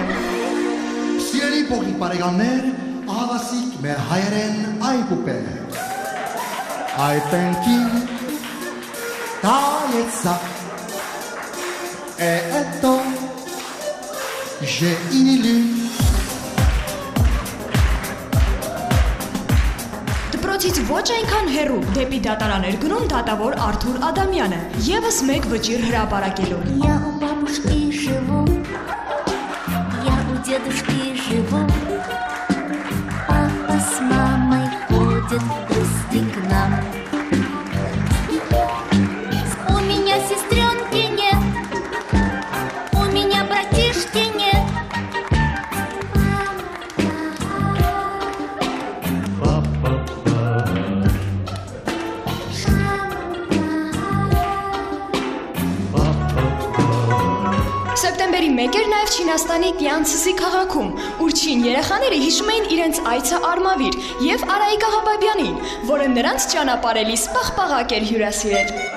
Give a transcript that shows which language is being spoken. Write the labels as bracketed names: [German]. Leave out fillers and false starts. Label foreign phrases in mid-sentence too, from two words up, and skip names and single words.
[Armenian] Սիրելի փոքրիկ բարեկամներ, ահավասիկ մեր հայերեն այբուպեր։ Այպենքին տալեցա Էտո ժեինիլի Դպրոցից ոչ այնքան հեռու դեպի դատարան էր գնում դատավոր Արթուր Ադամյանը, ևս մեկ վճիռ հրապարակելու։ [Russian] Я у бабушки живу, я у дедушки живу. Папа с мамой ходят в гости к нам. У меня сестренки нет, у меня братишки нет. [Armenian] Սեպտեմբերի 1 էր նաև Չինաստանի Տյանցզի քաղաքում, ուր չին երեխաները հիշում էին իրենց այցը Արմավիր և Արայիկ Աղաբաբյանին, որը նրանց ճանապարհելիս պաղպաղակ էր հյուրասիրել։